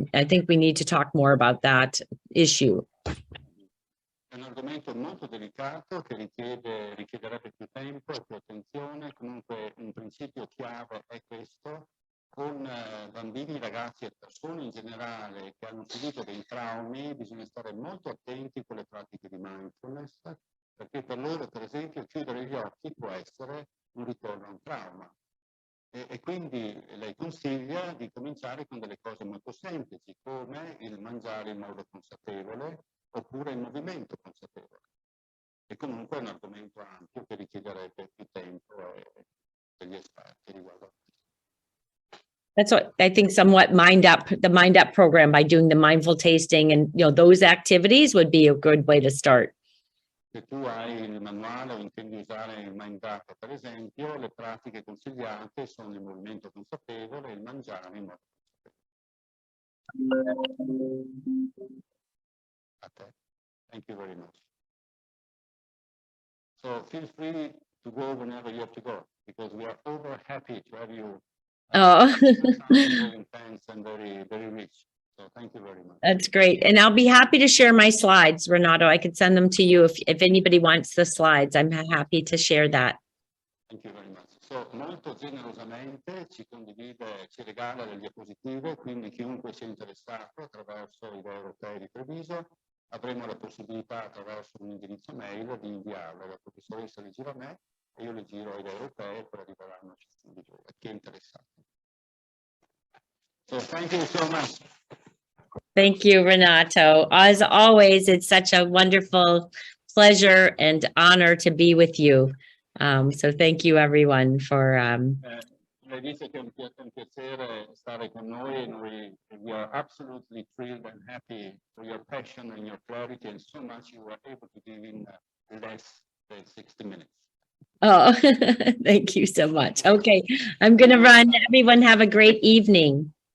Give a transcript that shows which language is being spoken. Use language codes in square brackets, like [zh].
[en] And I think we need to talk more about that issue. [it] È un argomento molto delicato che richiederebbe più tempo e più attenzione. Comunque un principio chiave è questo: con bambini, ragazzi e persone in generale che hanno subito dei traumi bisogna stare molto attenti con le pratiche di mindfulness, perché per loro, per esempio, chiudere gli occhi può essere un ritorno a un trauma. E quindi lei consiglia di cominciare con delle cose molto semplici, come il mangiare in modo consapevole oppure il movimento consapevole. E comunque è un argomento ampio che richiederebbe più tempo e degli esperti riguardo a questo. [en] That's what I think somewhat the Mind Up program, by doing the mindful tasting and those activities would be a good way to start. Se tu hai il manuale o intendi usare il Mind Up, per esempio, le pratiche consigliate sono il movimento consapevole e il mangiare in modo consapevole. Okay. Thank you very much. So feel free to go whenever you have to go, because we are over happy to have you Oh, Very intense and very, very rich. So thank you very much. that's great. And I'll be happy to share my slides, Renato. I could send them to you if anybody wants the slides. I'm happy to share that. Thank you very much. [it] So, molto generosamente ci condivide, ci regala le diapositive, quindi chiunque sia interessato attraverso i dei europei di Treviso avremo la possibilità attraverso un indirizzo mail di inviarlo. La professoressa le gira a me e io le giro ai dei europei e poi arriveranno a chi è interessato. [en] So, thank you so much. Thank you, Renato. As always, it's such a wonderful pleasure and honor to be with you. So thank you, everyone, for [it] Lei dice che è un piacere stare con noi. [en] We are absolutely thrilled and happy for your passion and your clarity and so much you were able to give in less than 60 minutes. Oh, thank you so much. Okay, I'm going to run. Everyone have a great evening.